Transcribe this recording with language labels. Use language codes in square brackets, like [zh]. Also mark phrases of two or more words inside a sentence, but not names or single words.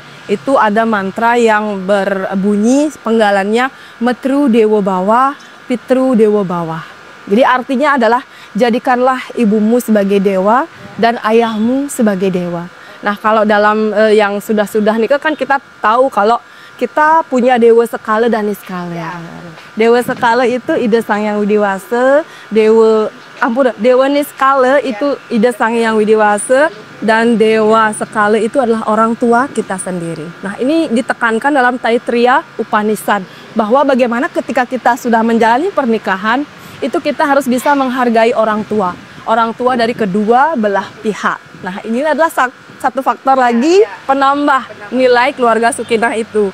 [id] Itu ada mantra yang berbunyi penggalannya [sa] मातृ देवो भव, पितृ देवो भव. [id] Jadi artinya adalah jadikanlah ibumu sebagai dewa dan ayahmu sebagai dewa. Nah kalau dalam yang sudah-sudah nikah kan kita tahu kalau kita punya Dewa Sekala dan Niskala. Dewa Sekala itu Ida Sang Hyang Widiwasa, Dewa Niskala itu Ida Sang Hyang Widiwasa, dan Dewa Sekala itu adalah orang tua kita sendiri. Nah ini ditekankan dalam Taittiriya Upanishad bahwa bagaimana ketika kita sudah menjalani pernikahan itu kita harus bisa menghargai orang tua dari kedua belah pihak. Nah ini adalah satu faktor lagi penambah nilai keluarga Sukinah itu.